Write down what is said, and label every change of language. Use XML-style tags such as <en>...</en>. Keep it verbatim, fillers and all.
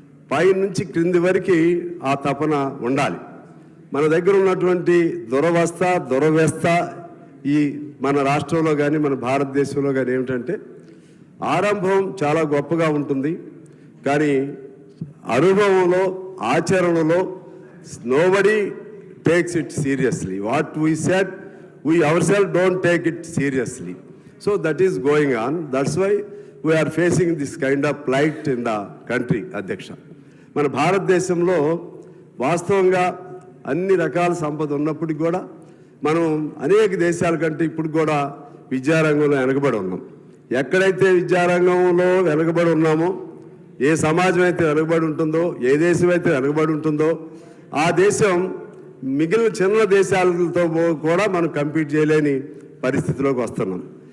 <te>పై నుంచి క్రింది వరకు ఆ తపన ఉండాలి. మన దగ్గర ఉన్నటువంటి దురవస్థ దురవ్యవస్థ ఈ మన రాష్ట్రంలో కానీ, మన భారతదేశంలో కానీ ఏమిటంటే, ఆరంభం చాలా గొప్పగా ఉంటుంది, కానీ అనుభవంలో, ఆచరణలో</te> <en>Nobody takes it seriously. What we said, we ourself don't take it seriously. So that is going on. That's why we are facing this kind of plight in the country, Adhyaksha.</en> <te>మన భారతదేశంలో వాస్తవంగా అన్ని రకాల సంపద ఉన్నప్పటికి కూడా మనం అనేక దేశాల కంటే ఇప్పుడు కూడా విద్యారంగంలో వెనకబడి ఉన్నాం. ఎక్కడైతే విద్యారంగంలో వెనకబడి ఉన్నామో, ఏ సమాజం అయితే వెనకబడి ఉంటుందో, ఏ దేశం అయితే వెనకబడి ఉంటుందో, ఆ దేశం మిగిలిన చిన్న దేశాలతో కూడా మనం కంపీట్ చేయలేని పరిస్థితిలోకి వస్తున్నాం.</te>